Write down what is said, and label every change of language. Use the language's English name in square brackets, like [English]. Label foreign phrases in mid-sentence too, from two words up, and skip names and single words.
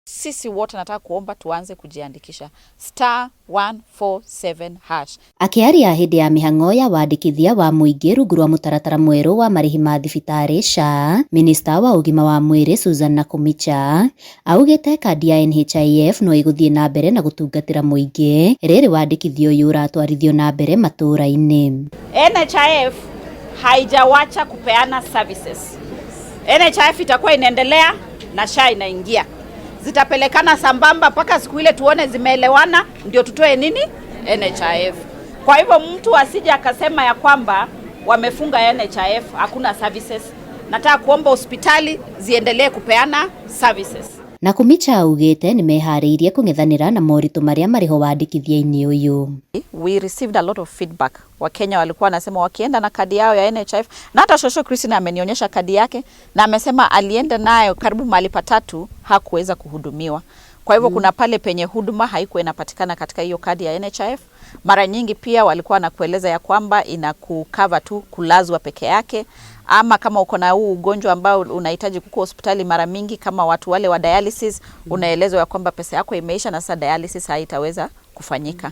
[Swahili] Sisi wote nataka kuomba tuanze kujiandikisha *147#. [Kikuyu] Akiaria hindi ya mihang'o ya wandikithia wa muingi rungu rwa mutaratara mweru wa marihi ma thibitari SHA, Minista wa ugima wa mwiri Susan Nakhumicha augite kandi ya NHIF no iguthie na mbere na gutungatira muingi riri wandikithio uyu uratwarithio na mbere matura-ini. [Swahili] NHIF haijawacha kupeana services. NHIF itakuwa inaendelea na SHA inaingia. Zitapelekana sambamba mpaka siku ile tuone zimeelewana ndio tutoe nini NHIF. Kwa hivyo mtu asije akasema ya kwamba wamefunga NHIF hakuna services. Nataka kuomba hospitali ziendelee kupeana services. [Kikuyu] Nakhumicha augite ni mehariirie kung'ethanira na moritu maria mariho wandikithia-ini uyu. [English] We received a lot of feedback. [Swahili] Wakenya walikuwa wanasema wakienda na kadi yao ya NHIF, na hata Shosho Christine amenionyesha kadi yake na amesema alienda nayo karibu mahali patatu hakuweza kuhudumiwa. Kwa hivyo kuna pale penye huduma haikuwa inapatikana katika hiyo kadi ya NHIF. Mara nyingi pia walikuwa nakueleza ya kwamba inakucover tu kulazwa peke yake, ama kama uko na huu ugonjwa ambao unahitaji kuko hospitali mara mingi kama watu wale wa dialysis, unaelezwa ya kwamba pesa yako imeisha na sasa dialysis haitaweza kufanyika.